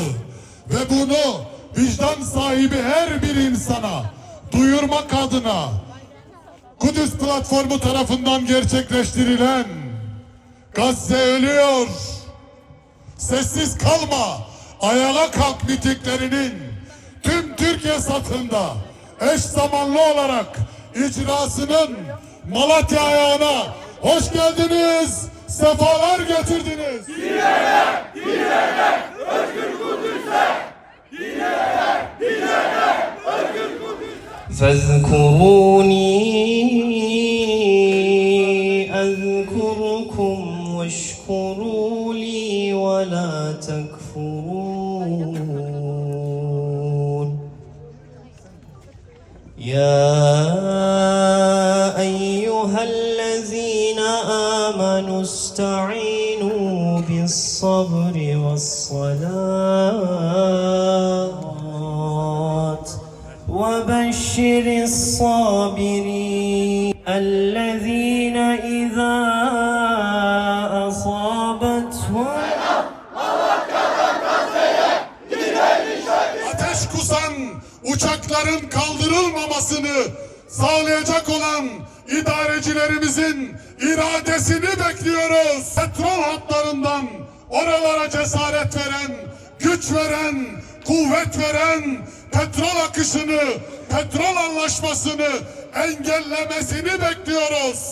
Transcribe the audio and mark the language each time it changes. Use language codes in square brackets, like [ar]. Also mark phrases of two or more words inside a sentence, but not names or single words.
[tr] ve bunu vicdan sahibi her bir insana duyurmak adına Kudüs platformu tarafından gerçekleştirilen Gazze ölüyor, sessiz kalma, ayağa kalk mitinglerinin tüm Türkiye satında eş zamanlı olarak icrasının Malatya ayağına hoş geldiniz, sefalar getirdiniz. Dileler, dileler, özgür Kudüs'e. Dileler, dileler, özgür Kudüs'e. [ar] فاذكروني أذكركم واشكروا لي ولا تكفرون يا أيها الذين آمنوا استعينوا بالصبر والصلاة وبشر الصابرين الذين إذا أصابتهم [tr] Ateş kusan uçakların kaldırılmamasını sağlayacak olan idarecilerimizin iradesini bekliyoruz. Petrol hatlarından oralara cesaret veren, güç veren, kuvvet veren, petrol akışını, petrol anlaşmasını engellemesini bekliyoruz.